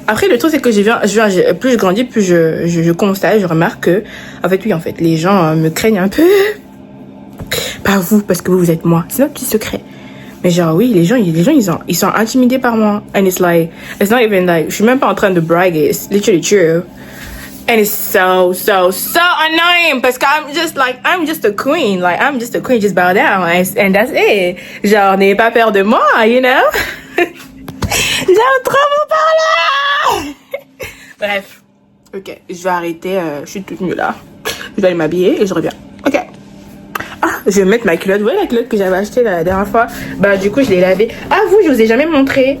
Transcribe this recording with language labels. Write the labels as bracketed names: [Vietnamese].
[French] Après, le truc, c'est que plus je grandis, plus je constate, je remarque que, en fait, oui, en fait, les gens me craignent un peu. Pas vous, parce que vous êtes moi. C'est notre petit secret. Mais genre, oui, les gens, ils sont intimidés par moi. [English] And it's like, it's not even like, [French] je suis même pas en train de [English] brag, it's literally true. And it's so annoying [French] parce que [English] I'm just a queen. Like, I'm just a queen, just bow down. And that's it. [French] Genre, n'ayez pas peur de moi, [English] you know? [French] J'aime trop vous parler! Bref. Ok, je vais arrêter. Je suis toute nue là. Je vais aller m'habiller et je reviens. Ok. Ah, je vais mettre ma culotte. Vous voyez la culotte que j'avais achetée la dernière fois? Bah, du coup, je l'ai lavée. Ah, je vous ai jamais montré.